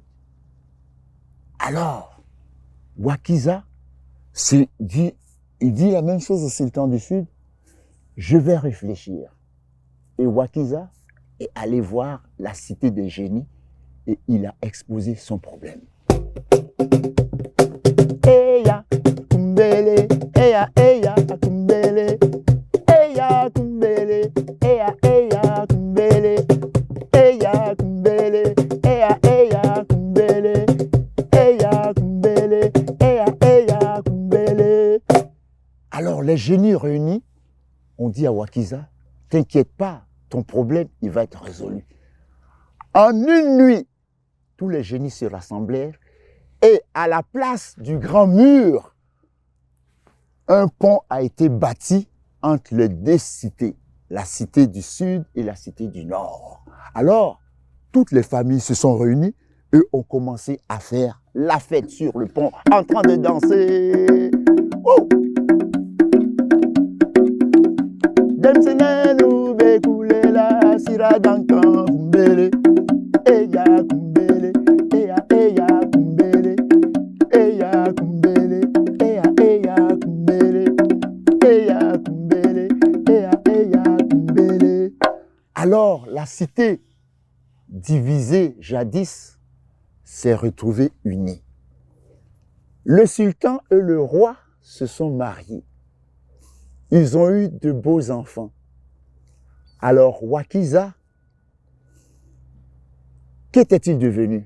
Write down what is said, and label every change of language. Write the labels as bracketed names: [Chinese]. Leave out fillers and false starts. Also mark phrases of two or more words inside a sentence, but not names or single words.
[French] Alors, Wakiza il dit la même chose au sultan du Sud, je vais réfléchir. Et Wakiza est allé voir la cité des génies et il a exposé son problème. Eya kumbele, eya eya kumbele, eya kumbele, eya eya kumbele, eya kumbele, eya eya kumbele, eya kumbele, eya eya kumbele. Alors les génies réunis ont dit à Wakiza, t'inquiète pas, ton problème il va être résolu. En une nuit, tous les génies se rassemblèrent. Et à la place du grand mur, un pont a été bâti entre les deux cités, la cité du Sud et la cité du Nord. Alors, toutes les familles se sont réunies et ont commencé à faire la fête sur le pont, en train de danser. Oh! Demsenenu bekulela siradankan kumbele, eya kumbele, eya kumbele, eya kumbele, eya kumbele, eya kumbele, eya kumbele. Alors la cité divisée jadis s'est retrouvée unie. Le sultan et le roi se sont mariés. Ils ont eu de beaux enfants. Alors, Wakiza, qu'était-il devenu?